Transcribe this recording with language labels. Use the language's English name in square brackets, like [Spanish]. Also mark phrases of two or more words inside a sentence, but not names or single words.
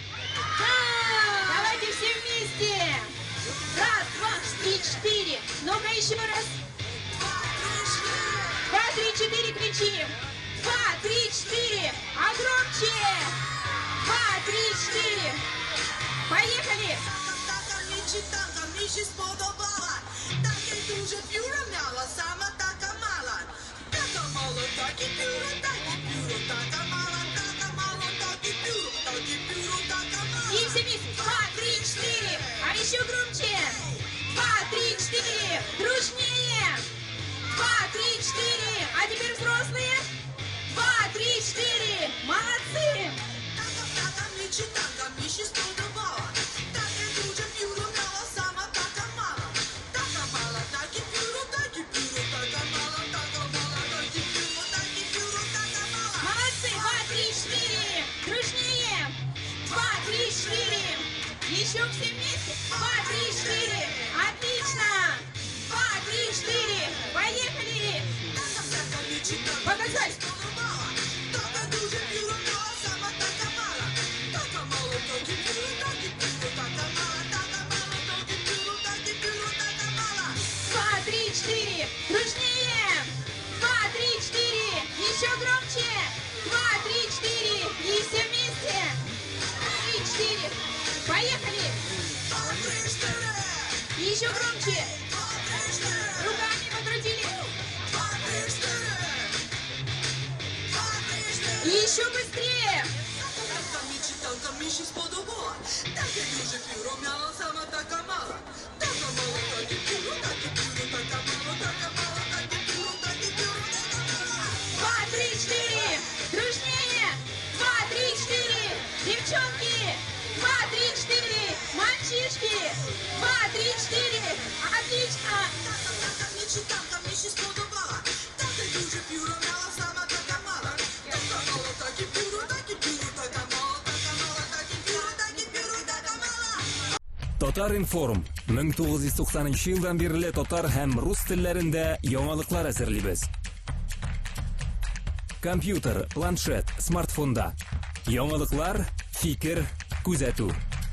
[Russian] Да! Давайте все вместе. 1, 2, 3, 4. Ну-ка еще раз. 2, 3, 4 кричим. 2, 3, 4. А громче. 2, 3, 4. Поехали. [Polish] Мечетанка mi się spodobała. Takie duże pióro miała, sama taka mała. Taka mała, takie pióro, taka mała, takie pióro, taka mała. [Russian] И все вместе. 2, 3, 4. А еще громче. 2, 3, 4. Дружнее. 2, 3, 4. А теперь взрослые. 2, 3, 4. Молодцы. [Polish] Taka mечетанка mi się spodobała. Takie duże pióro miała, sama taka mała. Taka mała, takie pióro, taka mała, takie pióro, taka mała. [Russian] Молодцы. 2, 3, 4. Дружнее. 2, 3, 4. Еще все вместе. 2, 3, 4. Отлично. 2, 3, 4. Поехали. [Polish] Taka mечетанка [Russian] Показать. [Polish] Taka duże pióro miała, sama taka mała. Taka mała, takie pióro, taka mała, takie pióro, taka mała. [Russian] 2, 3, 4. Дружнее. 2, 3, 4. Еще громче. 2, 3, 4. И все вместе. 3, 4. Поехали. Еще громче. Руками покрутили. И еще быстрее. [Polish] Taka mечетанка mi się spodobała. Takie duże pióro miała, sama taka mała. Taka mała, takie pióro, taka mała, takie pióro, taka mała. [Russian] 2, 3, 4. Дружнее. 2, 3, 4. Девчонки. 2, 3, 4. Мальчишки. 2, 3, 4. Отлично. [Polish] Taka mечетанка mi się spodobała. Takie duże pióro miała, sama taka mała. Taka mała, takie pióro, taka mała, takie pióro, taka mała. [Tatar] Татар информ 1990 yıldan beri татар һәм рус телләрендә яңалыклар әзерлибез. Компьютер, планшет, смартфонда. Яңалыклар, фикер, күзәтү.